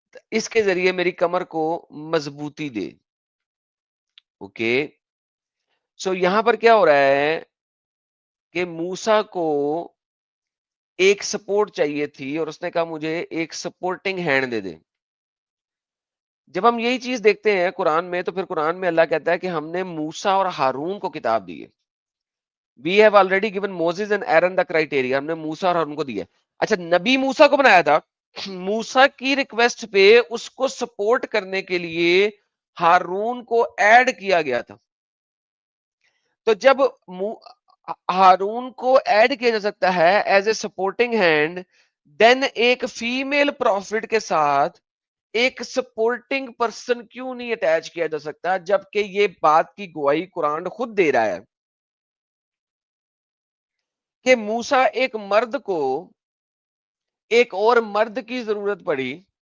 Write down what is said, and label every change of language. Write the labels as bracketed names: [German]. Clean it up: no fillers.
[Urdu] اس کے ذریعے میری کمر کو مضبوطی دے. اوکے سو یہاں پر کیا ہو رہا ہے کہ موسیٰ کو ایک سپورٹ چاہیے تھی اور اس نے کہا مجھے ایک سپورٹنگ ہینڈ دے دے. جب ہم یہی چیز دیکھتے ہیں قرآن میں تو پھر قرآن میں اللہ کہتا ہے کہ ہم نے موسیٰ اور ہارون کو کتاب دی ہے. [English] We have already given Moses and Aaron the criteria. [Urdu] ہم نے موسیٰ اور ہارون کو دیا. اچھا نبی موسیٰ کو بنایا تھا, موسیٰ کی ریکویسٹ پہ اس کو سپورٹ کرنے کے لیے ہارون کو ایڈ کیا گیا تھا. تو جب ہارون کو ایڈ کیا جا سکتا ہے [English] as a supporting hand, [Urdu] دین ایک فیمیل پروفٹ کے ساتھ ایک سپورٹنگ پرسن کیوں نہیں اٹیچ کیا جا سکتا, جبکہ یہ بات کی گواہی قرآن خود دے رہا ہے کہ موسیٰ ایک مرد کو ایک اور مرد کی ضرورت پڑی.